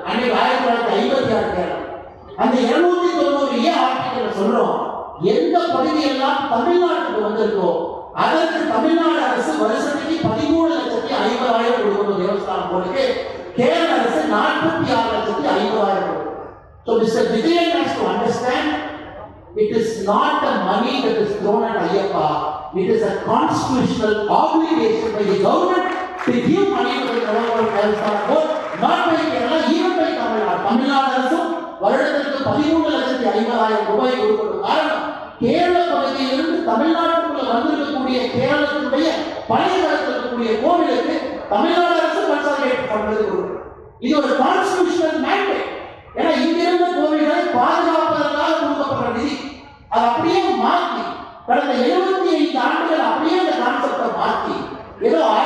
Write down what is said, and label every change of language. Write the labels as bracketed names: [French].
[Tamil] அன்னைக்கு 1956 கேரளா அந்த 290A article சொல்றோம், எந்த பகுதியெல்லாம் தமிழ்நாட்டுக்கு வந்திருக்கோ அதற்கு தமிழ்நாடு அரசு வருஷத்துக்கு 13,50,000 கொடுக்கணும் தேவஸ்தானம் போர்டுக்கு, கேரள அரசு 46,50,000 கொடுக்கும். [English] So Mr. Vijayan has to understand, it is not the money that is thrown at Ayyappa, it is a constitutional obligation by the government to give money to the Kerala Devasthana Board, not by Kerala, even by Tamil Nadu. [Tamil] Tamil Nadu அரசும் வருடத்திற்கு 13,50,000 ரூபாய் கொடுக்கணும். காரணம், கேரள பகுதியிலிருந்து தமிழ்நாட்டுக்குள்ள வந்திருக்கக்கூடிய கேரளத்துடைய பழைய காலத்தில் இருக்கக்கூடிய கோவிலுக்கு தமிழ்நாடு அரசு கன்சாலிடேட் பண்றது கொடுக்கும். இது ஒரு கான்ஸ்டிடியூஷனல் மேண்டேட். ஏன்னா இங்கிருந்த கோவில்களை பாதுகாப்பதற்காக கொடுக்கப்பட்ட நிதி அதை அப்படியே மாற்றி கடந்த 75 ஆண்டுகள் அப்படியே அந்த கான்செப்டை மாற்றி ஏதோ